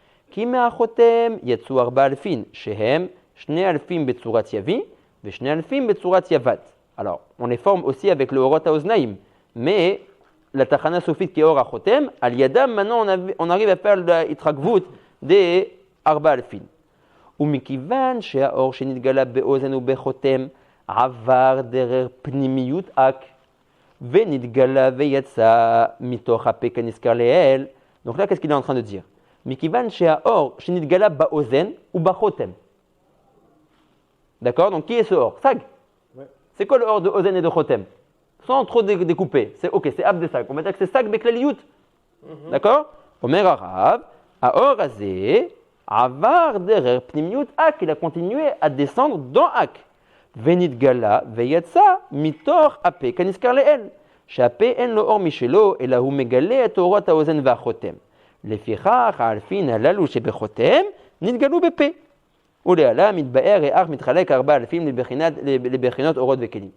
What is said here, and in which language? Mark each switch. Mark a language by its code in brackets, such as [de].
[he] כי מהחותם יצאו 4,000 שהם 2,000 בצורת יבי ו2,000 בצורת יבד. [fr] Alors, on les forme aussi avec le Orot HaOznaim, mais la tachana sofite qui est or achotem, al yadam, maintenant on arrive à faire la itrakvut des arba alfin. [he] ומכיוון שהאור שנתגלה באוזן ובחותם עבר דרך פנימיות אק ונתגלה ויצא מתוך הפה כנזכר לעיל. [fr] Donc là, qu'est-ce qu'il est en train de dire? [he] מכיוון שהאור שנתגלה באוזן ובחותם. [fr] D'accord? Donc qui est ce or? Sag. Ouais. C'est quoi le or de ozen et de chotem? Sans trop découper. C'est ok, c'est ab de sag. On va dire que c'est sag beklaliyut. D'accord? Omer Arav, [he] האור הזה עבר דרך פנימיות אק, [fr] il a continué à descendre dans אק. [he] ונתגלה ויצא מתוך הפה כנזכר לעיל. שהפה אין לו אור משלו, אלא הוא מגלה את אורות האוזן והחותם. לפיכך האלפין הללו שבחותם נתגלו בפה. ולעלה מתבאר ריח מתחלק 4 אלפים לבחינות אורות וכלים.